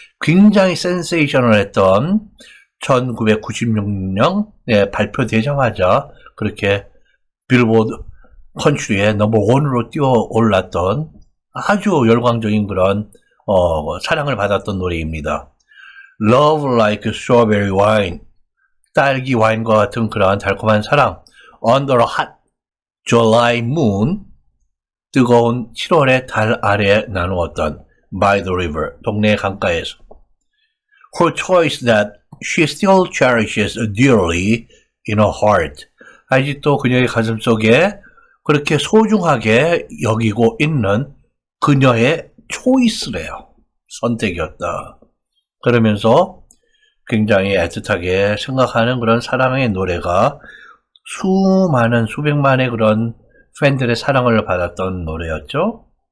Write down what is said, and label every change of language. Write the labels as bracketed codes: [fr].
[ko] 굉장히 센세이셔널했던 1996년에 발표되자마자 그렇게 빌보드 컨트리에 넘버1으로 뛰어 올랐던 아주 열광적인 그런 사랑을 받았던 노래입니다. Love Like Strawberry Wine, 딸기 와인과 같은 그런 달콤한 사랑. [en] Under a hot July moon, [ko] 뜨거운 7월의 달 아래 나누었던 [en] by the river, [ko] 동네 강가에서. [en] Her choice that she still cherishes dearly in her heart. [ko] 아직도 그녀의 가슴 속에 그렇게 소중하게 여기고 있는 그녀의 초이스래요. 선택이었다. 그러면서 굉장히 애틋하게 생각하는 그런 사랑의 노래가 수많은 수백만의 그런 팬들의 사랑을 받았던 노래였죠.